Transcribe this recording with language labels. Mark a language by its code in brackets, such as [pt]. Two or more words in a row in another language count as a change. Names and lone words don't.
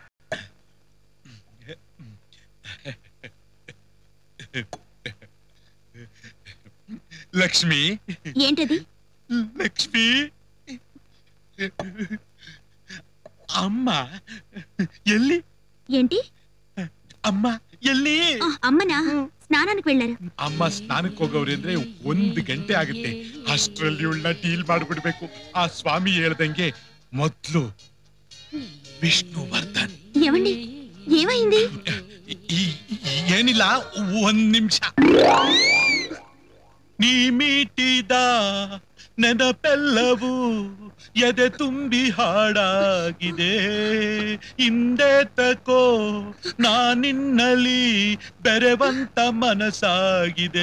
[kn] ಲಕ್ಷ್ಮಿ. [te] ఏంటది? [kn] ಲಕ್ಷ್ಮಿ. ಅಮ್ಮ ಎಲ್ಲಿ? [te] ఏంటి? [kn] ಅಮ್ಮ ಎಲ್ಲಿ? [te] అమ్మనా స్నానానికి వెళ్ళారు. [kn] ಅಮ್ಮ ಸ್ನಾನಕ್ಕೆ ಹೋಗೋರು ಅಂದ್ರೆ 1 ಗಂಟೆ ಆಗುತ್ತೆ. ಅಷ್ಟರಲ್ಲಿ ಉಳ್ಳ ಡೀಲ್ ಮಾಡ್ಬಿಡ್ಬೇಕು. ಆ ಸ್ವಾಮಿ ಹೇಳ್ದಂಗೆ ಮೊದ್ಲು ವಿಷ್ಣುವರ್ಧನ್. [te] ఏమండి ఏమైంది? [kn] ಏನಿಲ್ಲ, 1 ನಿಮಿಷ. ನೀ ಮೀಟಿದ ನೆನಪೆಲ್ಲವೂ ಎದೆ ತುಂಬಿ ಹಾಡಾಗಿದೆ ಹಿಂದೆ ತಕೋ ನಾನಿನ್ನಲಿ ಬೆರೆವಂತ ಮನಸ್ಸಾಗಿದೆ.